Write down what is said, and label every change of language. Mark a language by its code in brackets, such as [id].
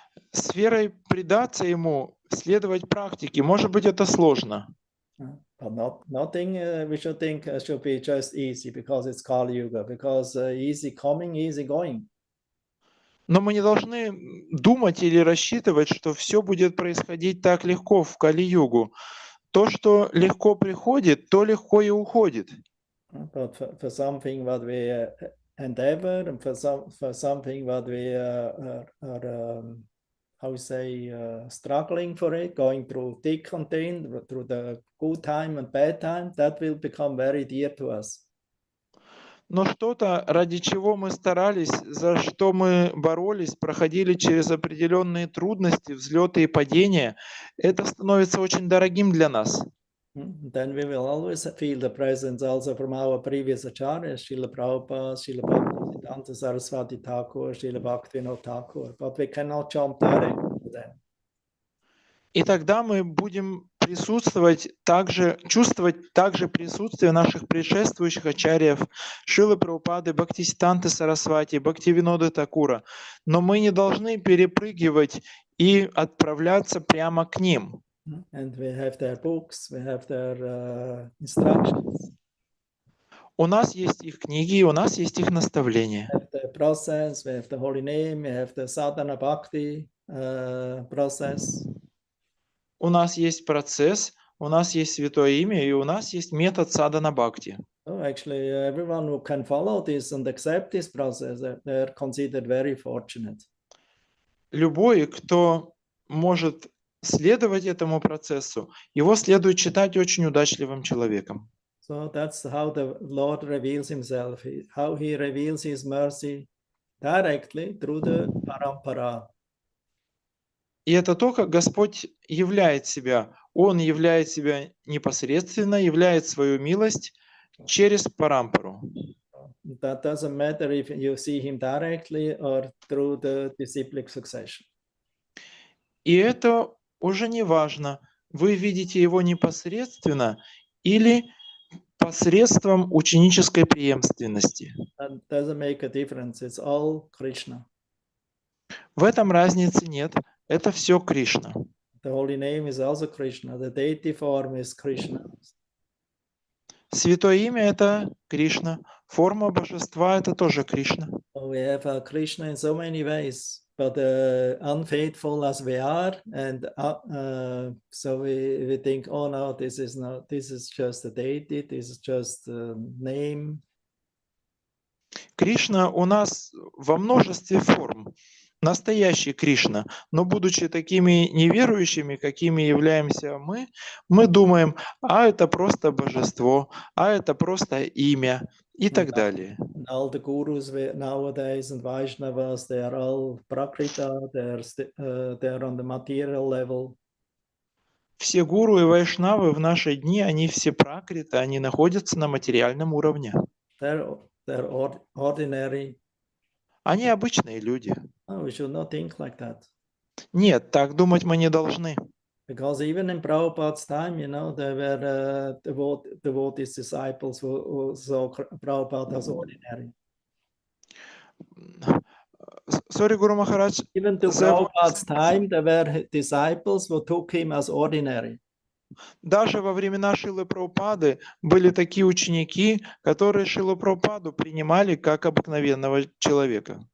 [ru] С верой предаться ему, следовать практике, может быть, это сложно. [en] But nothing we should think should be just easy because it's Kali Yuga, because easy coming, easy going. [ru] Но мы не должны думать или рассчитывать, что все будет происходить так легко в Кали-югу. То, что легко приходит, то легко и уходит. [en] But for something what we endeavor, and for something what we are struggling for it, going through thick and thin, through the good time and bad time, that will become very dear to us. [ru] Но что-то, ради чего мы старались, за что мы боролись, проходили через определенные трудности, взлеты и падения, это становится очень дорогим для нас. [en] Then we will always feel the presence also from our previous acharyas, Srila Prabhupada, Srila Bhaktivedanta Saraswati Thakur, Srila Bhaktivinoda Thakur, but we cannot jump directly to them. [ru] И тогда мы будем чувствовать также присутствие наших предшествующих ачарьев, Шрилы Прабхупады, Бхактисиданты Сарасвати, Бхактивинода Такура. Но мы не должны перепрыгивать и отправляться прямо к ним. [en] And we have their books, we have their instructions. [ru] У нас есть их книги, у нас есть их наставления. [en] We have the process, we have the holy name, we have the sadhana bhakti process. [ru] У нас есть процесс, у нас есть святое имя, и у нас есть метод садхана бхакти. [en] So actually, everyone who can follow this and accept this process, they're considered very fortunate. [ru] Любой, кто может следовать этому процессу, его следует считать очень удачливым человеком. [en] So that's how the Lord reveals himself, how he reveals his mercy directly through the parampara. [ru] И это то, как Господь являет себя. Он являет себя непосредственно, являет свою милость через парампару. [en] That doesn't matter if you see him directly or through the disciplic succession. [ru] И это уже не важно, вы видите его непосредственно или посредством ученической преемственности. [en] That doesn't make a difference. It's all Krishna. [ru] В этом разницы нет. Это все Кришна. [en] The holy name is also Krishna. The deity form is Krishna. [ru] Святое имя — это Кришна. Форма божества — это тоже Кришна. [en] So we have Krishna in so many ways, but unfaithful as we are, and so we think, oh no, this is just a deity, this is just a name. [ru] Кришна у нас во множестве форм. Настоящий Кришна. Но будучи такими неверующими, какими являемся мы думаем, а это просто божество, а это просто имя и так далее. [en] All the gurus nowadays and Vaishnavas, they are all prakrita, they're on the material level. [ru] Все гуру и вайшнавы в наши дни, они все пракриты, они находятся на материальном уровне. [en] They're ordinary. [ru] Они обычные люди. [en] No, we should not think like that. [ru] Нет, так думать мы не должны. [en] Because even in Prabhupada's time, you know, there were devotees, disciples who saw Prabhupada as ordinary. Sorry, Guru Maharaj. Even to Prabhupada's time, there were disciples who took him as ordinary. [ru] Даже во времена Шрилы Прабхупады были такие ученики, которые Шрилу Прабхупаду принимали как обыкновенного человека.